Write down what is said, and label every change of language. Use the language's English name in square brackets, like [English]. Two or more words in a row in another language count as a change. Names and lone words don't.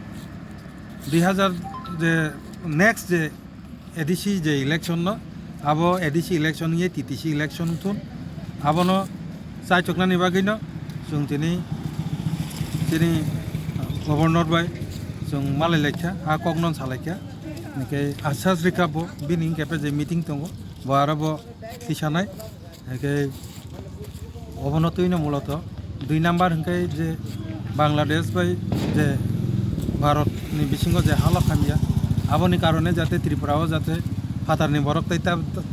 [Kok Borok] 2000 যে নেক্সট যে এডিসি যে ইলেকশন ন আবো এডিসি ইলেকশন ইয়ে টিটিসি ইলেকশন তুন আবনো চাই চকনানি বাগৈ ন जों তিনি গভর্নর বাই जों मालाय लायखा आ कगनन सालायखा निके आसास रिकाबो बिनि केपे जे मीटिंग दंगो बाराबो तिसानाय एके अबनतयनो मूलत 2 नाम्बार हंके जे बांग्लादेश बाय जे भारत नि बिसिंगो जे हाला खामिया आबोनि कारणे जाते त्रिपुराओ जाते फातारनि बरफ ता